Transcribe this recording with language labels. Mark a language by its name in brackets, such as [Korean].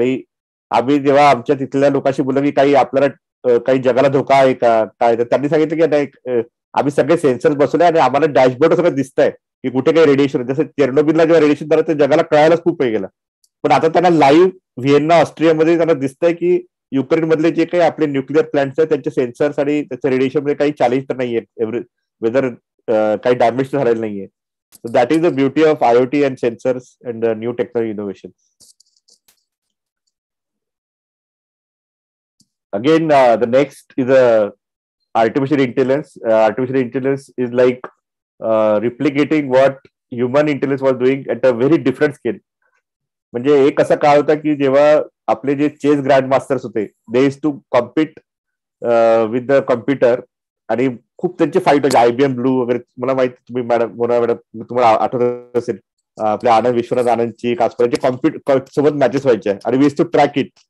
[Marathi] आणि आम्ही जेव्हा आमच्या तिथल्या लोकांशी बोललो की काही आपल्याला काही जगाला धोका आहे का काय, तर त्यांनी सांगितलं की नाही, आम्ही सगळे सेन्सर्स बसवले आणि आम्हाला डॅशबोर्ड सगळं दिसतंय की कुठे काही रेडिएशन, जसं चेर्नोबिलला जेव्हा रेडिएशन झालं ते जगाला कळायलाच खूप वेळ गेला. पण आता त्यांना लाईव्ह व्हिएन्ना ऑस्ट्रियामध्ये त्यांना दिसतंय की युक्रेन मधले जे काही आपले न्यूक्लिअर प्लांट्स आहेत त्यांचे सेन्सर्स आणि त्याच्या रेडिएशन मध्ये काही चॅलेंज तर नाहीये, वेदर काही डॅमेज तर झालेलं नाहीये. [English] So that is the beauty of IoT and sensors and new technology innovation. Again, the next is artificial intelligence. Artificial intelligence is like replicating what human intelligence was doing at a very different scale. [Marathi] म्हणजे एक असा काळ होता की जेव्हा आपले जे chess grand masters होते, [English] they is to compete with the computer, [Marathi] आणि खूप त्यांची फाईट व्हायची. IBM ब्लू वगैरे, मला माहिती, तुम्ही मॅडम तुम्हाला आठवत असेल, आपल्या आनंद विश्वनाथ आनंदची कास्परांची कॉम्प्युटर सोबत मॅचेस व्हायच्या आणि [English] We to track it.